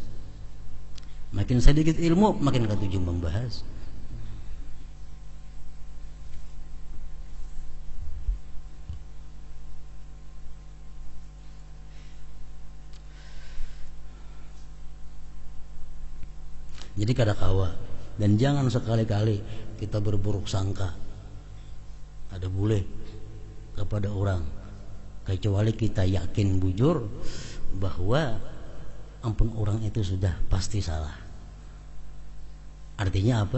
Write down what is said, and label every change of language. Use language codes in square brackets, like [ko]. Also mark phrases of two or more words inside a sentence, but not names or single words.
[bjn] Makin sedikit ilmu makin katuju membahas. Jadi kada kawa, [id] dan jangan sekali-kali kita berburuk sangka, ada boleh kepada orang, kecuali kita yakin bujur bahwa ampun orang itu sudah pasti salah. Artinya apa?